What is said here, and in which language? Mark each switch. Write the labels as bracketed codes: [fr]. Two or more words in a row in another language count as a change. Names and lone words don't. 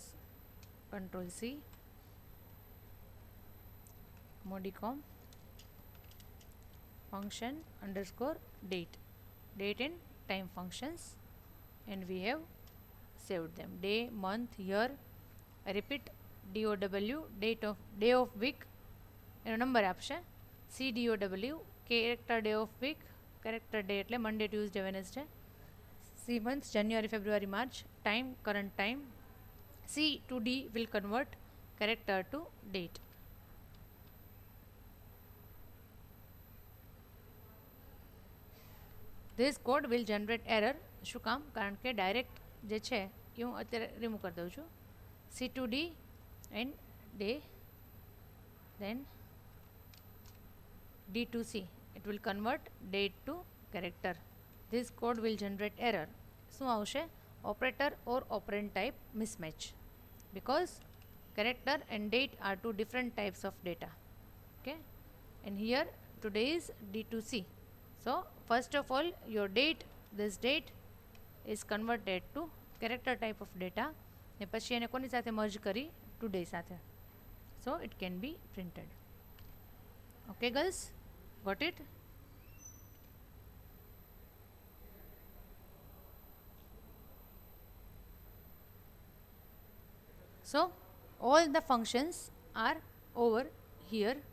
[en] Control C, modicom function underscore date, date and time functions, and we have saved them. Day, month, year. I repeat, DOW, day of week, [gu] એનો નંબર આપશે. [en] CDOW, character day of week, character day એટલે Monday, Tuesday, Wednesday. C month, January, February, March. Time, current time. C to D will convert character to date. This code will generate error. [gu] શું કામ? કારણ કે ડાયરેક્ટ જે છે એ હું અત્યારે રિમૂવ કરી દઉં છું. [en] C to D and day, then D to C. It will convert date to character. This code will generate error. [gu] શું આવશે? [en] Operator or operand type mismatch, because character and date are two different types of data. Okay, and here today is D to C. So first of all, your date, this date is converted to character type of data, [gu] ને પછી એને કોની સાથે મર્જ કરી? ટુડે સાથે. [en] So it can be printed. Okay girls, got it? So all the functions are over here.